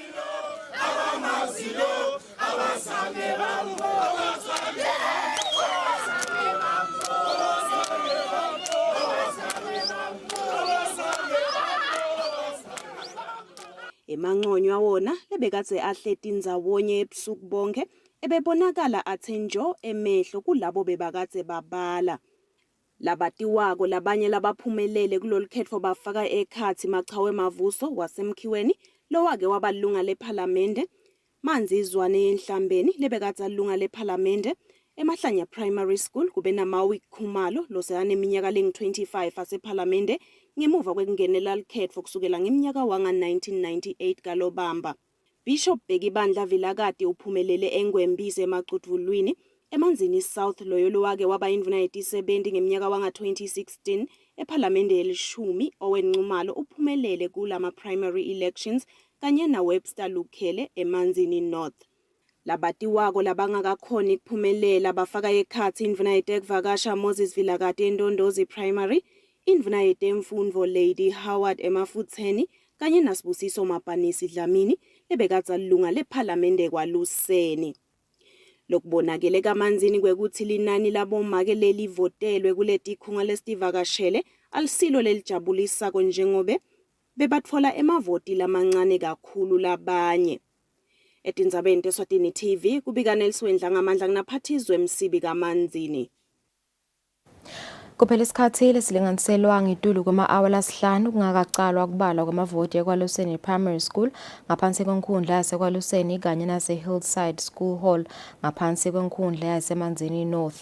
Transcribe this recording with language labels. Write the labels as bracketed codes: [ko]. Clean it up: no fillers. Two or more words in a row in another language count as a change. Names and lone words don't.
[ss] Emanconyo wona lebekatse ahleti indzawonye ebusuku bonke ebebonakala athenjo emehlo kulabo bebakatse babala. Labatiwako labanye labaphumelele kulolukhetho bafaka ekhathi Machawe Mavuso wasemkhiweni lowake wabalunga leParliamente, Manzizwane yenhlambeni lebekatse alunga leParliamente, Emahlanya Primary School kube naMawi Khumalo loseyane iminyaka lengu-25 aseParliamente ngemuva kwekungenela lukhetho kusukela ngeminyaka wanga 1998 kalobamba. Bishop Bekibandla Vilakati uphumelele eNgwembise emaqutuvulwini emanzini South loyo lowake waba indvuna yetisebenti ngeminyaka wanga 2016 eParliamente yelishumi owenqumalo uphumelele kulama primary elections kanye na Webster Lukhele emanzini North. Labatiwako labangakakhoni kuphumelela bafaka ekhathi indvuna yetekuvakasha Moses Vilakati eNdondozi Primary, indvuna yetemfundvo Lady Howard emafutheni kanye naSibusiso Mapanisi Dlamini lebekatse alunga leParliamente kwaLuseni. Lokubonakele kamanzini kwekuthi linani labomake lelivotelwe kuletikhunga lesivakashele alisilo lelijabulisa njengobe bebatfola emavoti lamancane kakhulu labanye. Etindzabeni Eswatini TV kubika Nelswendla ngamandla kunaphathizwe Msibi kamanzini. Kuphela isikhathi lesilinganiselwa ngitulu kwama-hour lasihlanu kungakacalwa kubalwa kwamavoti ekwaLuseni Primary School ngaphansi kwenkundla yasekwaLuseni kanye nase-Hillside School Hall ngaphansi kwenkundla yasemanzini North.